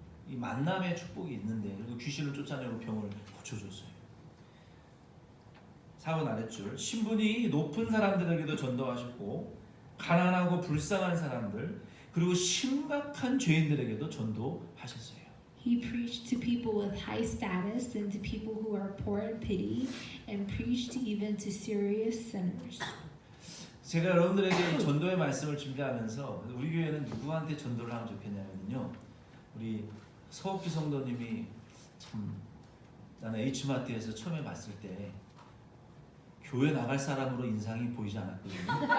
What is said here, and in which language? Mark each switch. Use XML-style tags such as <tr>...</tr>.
<ko>이 만남의 축복이 있는데, 그리고 귀신을 쫓아내고 병을 고쳐줬어요. 4번 아랫줄, 신분이 높은 사람들에게도 전도하셨고 가난하고 불쌍한 사람들 그리고 심각한 죄인들에게도 전도하셨어요.</ko> <en>He preached to people with high status and to people who are poor in pity, and preached even to serious sinners.</en> <ko>제가 여러분들에게 이 전도의 말씀을 준비하면서 우리 교회는 누구한테 전도를 하면 좋겠냐면요, 우리 서옥기 성도님이 참, 나는 H마트에서 처음에 봤을 때 교회 나갈 사람으로 인상이 보이지 않았거든요.</ko>